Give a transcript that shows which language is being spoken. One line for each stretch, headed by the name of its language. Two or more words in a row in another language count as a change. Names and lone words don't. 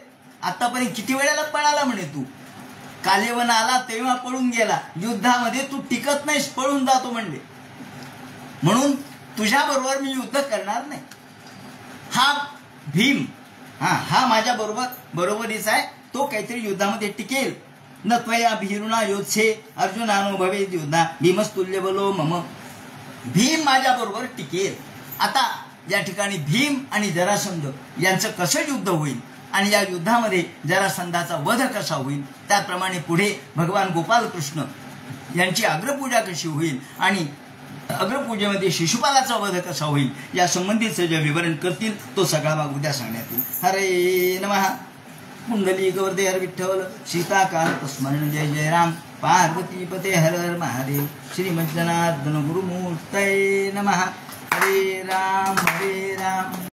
Marathi: आतापर्यंत किती वेळेला पळाला म्हणे तू, कालेवन आला तेव्हा पळून गेला, युद्धामध्ये तू टिकत नाहीस, पळून जातो म्हणले, म्हणून तुझ्या बरोबर मी युद्ध करणार नाही. हा भीम, हा माझ्या बरोबरीचा आहे, तो काहीतरी युद्धामध्ये टिकेल.
Sanskrit: न त्वया भीरुणा योत्से अर्जुनानुभवे युद्धा भीमस्तुल्य बलो मम.
Marathi: भीम माझ्या बरोबर टिकेल. आता या ठिकाणी भीम आणि जरासंध यांचं कसं युद्ध होईल आणि या युद्धामध्ये जरासंधाचा वध कसा होईल, त्याप्रमाणे पुढे भगवान गोपालकृष्ण यांची अग्रपूजा कशी होईल आणि अग्रपूजेमध्ये शिशुपालाचा वध कसा होईल या संबंधीचं जे विवरण करतील तो सगळा भाग उद्या सांगण्यात येईल.
Sanskrit: हरे नमः. कुंडली गवर्दे हर विठ्ठल, सीताकांत स्मरण जय जय राम, पार्वती पते हर हर महादेव, श्रीमद जनार्दन गुरुमूर्तये नमः. हरे राम हरे राम.